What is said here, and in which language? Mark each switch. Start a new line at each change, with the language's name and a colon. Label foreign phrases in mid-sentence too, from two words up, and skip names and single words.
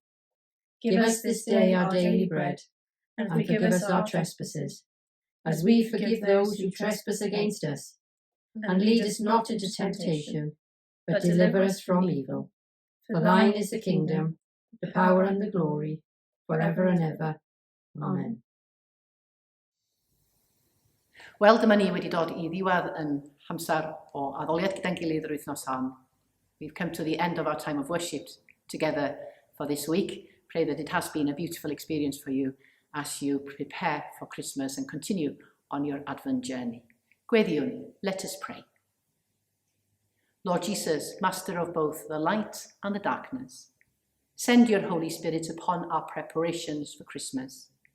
English: Give us this day our daily bread, and forgive us our trespasses, as we forgive those who trespass against us. And lead us not into temptation, but deliver us from evil. For thine is the kingdom, the power and the glory, forever and ever. Amen.
Welsh: Wel, dyma ni wedi dod i ddiwedd yn amser o addoliad gyda'n gilydd yr wythnos hon.
English: We've come to the end of our time of worship together for this week. Pray that it has been a beautiful experience for you as you prepare for Christmas and continue on your Advent journey. Gweddiwn, let us pray. Lord Jesus, Master of both the light and the darkness, send your Holy Spirit upon our preparations for Christmas.